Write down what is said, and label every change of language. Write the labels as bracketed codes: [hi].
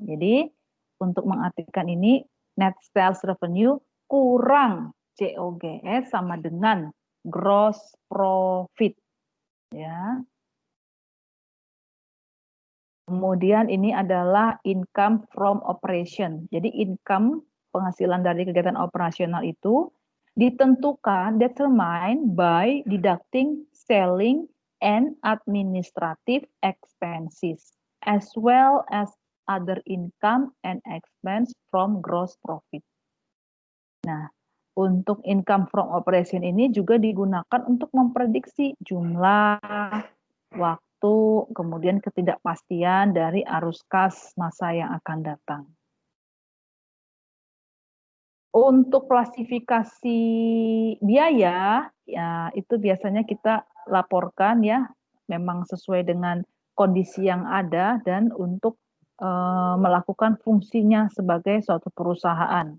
[id] Jadi, untuk mengartikan ini, net sales revenue kurang COGS sama dengan gross profit. Ya. Kemudian ini adalah income from operation. Jadi income, penghasilan dari kegiatan operasional itu ditentukan, [en] determined by deducting selling and administrative expenses, as well as other income and expense from gross profit. [id] Nah, untuk income from operation ini juga digunakan untuk memprediksi jumlah, waktu, kemudian ketidakpastian dari arus kas masa yang akan datang. Untuk klasifikasi biaya, ya itu biasanya kita laporkan ya, memang sesuai dengan kondisi yang ada dan untuk melakukan fungsinya sebagai suatu perusahaan.